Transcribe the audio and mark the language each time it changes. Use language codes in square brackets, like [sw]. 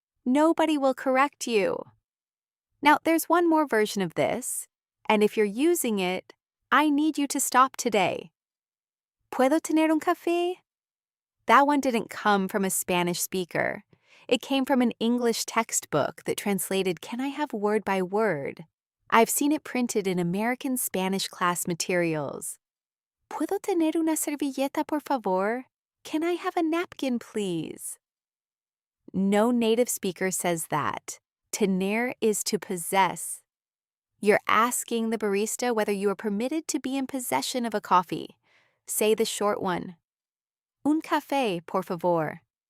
[en] Nobody will correct you. Now, there's one more version of this, and if you're using it, I need you to stop today. [es] ¿Puedo tener un café? [en] That one didn't come from a Spanish speaker. It came from an English textbook that translated "Can I have word by word?" I've seen it printed in American Spanish class materials. [es] ¿Puedo tener una servilleta, por favor? [en] Can I have a napkin, please? No native speaker says that. Tener is to possess. You're asking the barista whether you are permitted to be in possession of a coffee. Say the short one. [es] Un café, por favor.